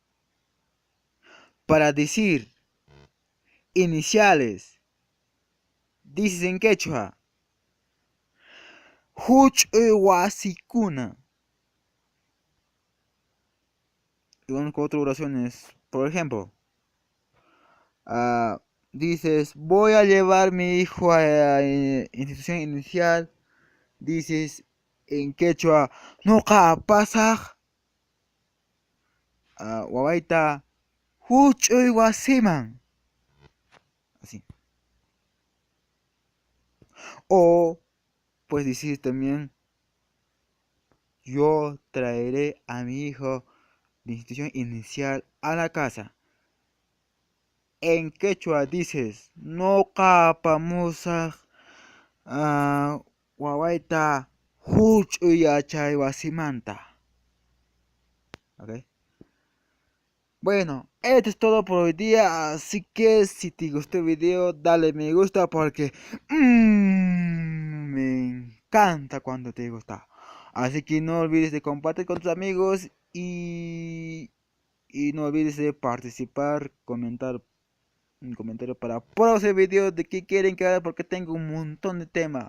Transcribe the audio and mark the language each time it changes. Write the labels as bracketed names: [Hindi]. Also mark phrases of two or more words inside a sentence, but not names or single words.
[Spanish] Para decir iniciales, dices en quechua Huchuywasikuna. Y vamos con otras oraciones. Por ejemplo, ah, dices voy a llevar mi hijo a la institución inicial. Dices en quechua [Quechua] Noqa pasaj wawaita Huchuywaseman. [Spanish] Así. O puedes decir también yo traeré a mi hijo de institución inicial a la casa. En quechua dices [Quechua] no capamusa wawaita huchuyachay wasimanta. [Spanish] ¿Ok? Bueno, esto es todo por hoy día, así que si te gustó el video dale me gusta porque me encanta cuando te gusta. Así que no olvides de compartir con tus amigos y no olvides de participar, comentar un comentario para próximos videos de qué quieren que haga porque tengo un montón de temas.